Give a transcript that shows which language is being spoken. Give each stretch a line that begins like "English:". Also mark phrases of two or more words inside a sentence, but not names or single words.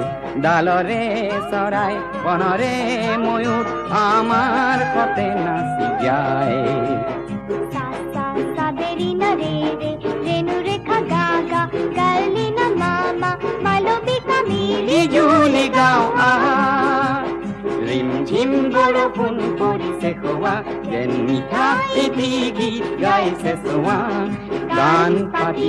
Assamese: ডালরে চৰাই বনৰে ময়ূৰ আমাৰ কতে নাচি যায়
Hindi: सा सा सा बेरी न रे रे रेणु रेखा गा गा गल्ली न मामा मालविका मिली
Assamese: বিজুলি গাঁও আহা ৰিম ঝিম বৰষুণ পৰিছে খোৱা যেন মিঠা এটি গীত গাইছে চোৱা গান পাতি